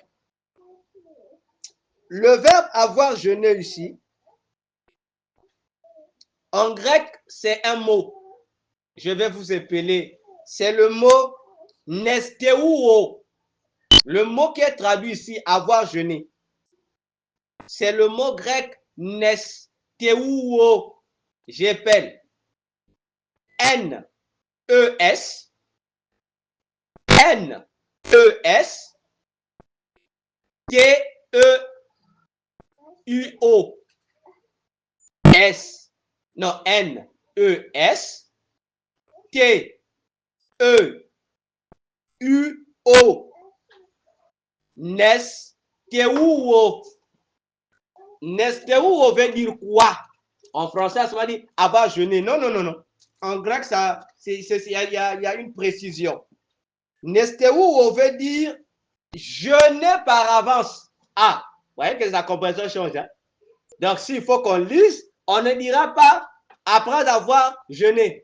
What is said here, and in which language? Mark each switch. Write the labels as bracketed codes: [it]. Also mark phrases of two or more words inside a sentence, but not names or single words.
[fr] Le verbe avoir jeûné ici, en grec, c'est un mot. Je vais vous épeler. C'est le mot nesteuo. Le mot qui est traduit ici, avoir jeûné. C'est le mot grec nesteuo. J'appelle N-E-S. N-E-S. T-E-U-O. S. Non, N-E-S. T-E-U-O. Nesteuo. Nesteuo veut dire quoi? En français, ça va dire avoir jeûné. Non, non, non, non. En grec, il y a une précision. Nesteuo veut dire jeûner par avance. Ah, vous voyez que la compréhension change. Hein? Donc, s'il faut qu'on lise, on ne dira pas après avoir jeûné.